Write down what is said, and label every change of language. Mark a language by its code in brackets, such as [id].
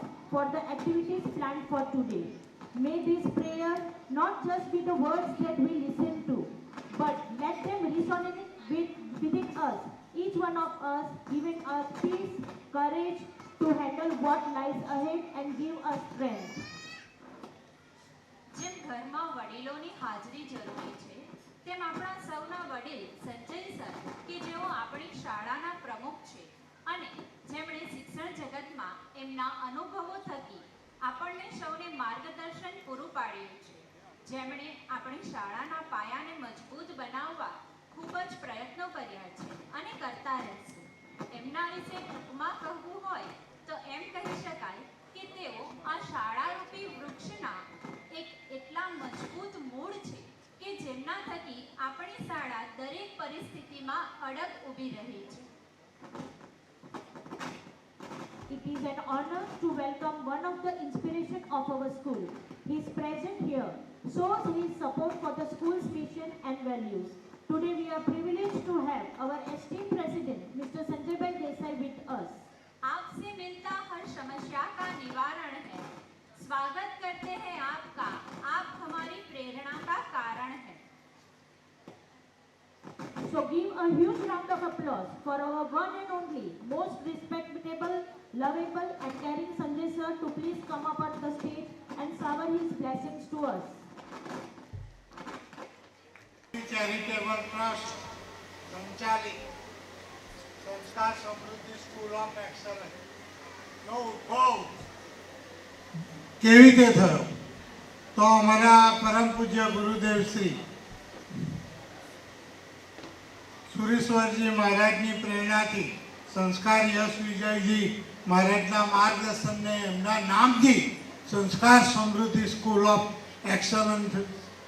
[en] for the activities planned for today. May this prayer not just be the words that we listen to, but let them resonate within us, each one of us, giving us peace, courage to handle what lies ahead and give us strength. [gu] જેમ ઘરમાં વડીલોની હાજરી જરૂરી છે, તેમ આપણા સૌના વડીલ સંજય સર કે જેઓ આપણી શાળાના પ્રમુખ છે અને જેમણે શિક્ષણ જગતમાં એમના અનુભવો થકી આપણને સૌને માર્ગદર્શન પૂરું પાડ્યું છે, જેમણે આપણી શાળાના પાયાને મજબૂત બનાવવા ખૂબ જ પ્રયત્નો કર્યા છે અને કરતા રહેશે. એમના વિશે ટૂંકમાં કહેવું હોય તો એમ કહી શકાય કે તેઓ આ શાળારૂપી વૃક્ષના એક એટલા મજબૂત મૂળ છે કે જેમના થકી આપણી શાળા દરેક પરિસ્થિતિમાં અડગ ઊભી રહી છે. [en] It is an honor to welcome one of the inspiration of our school. His presence here shows his support for the school's mission and values. Today we our esteemed President, Mr. Sanjay Bhai Desai, with us. [hi] आपसे मिलता हर समस्या का निवारण है। स्वागत करते हैं आपका, आप हमारी प्रेरणा का कारण है। [en] So give a huge round of applause for our one and only, most respectable, lovable and caring Sanjay sir to please come up at the stage and shower his blessings to us. [gu] Charitable trust સંચાલિત સંસ્કાર સમૃદ્ધિ school of excellence નો ઉદ્ભવ કેવી રીતે થયો? તો અમારા પરમ પૂજ્ય ગુરુદેવ શ્રી સુરેશ્વરજી મહારાજની પ્રેરણાથી સંસ્કાર યશ વિજયજી મહારાજના માર્ગદર્શનને એમના નામથી સંસ્કાર સમૃદ્ધિ સ્કૂલ ઓફ એક્સલન્સ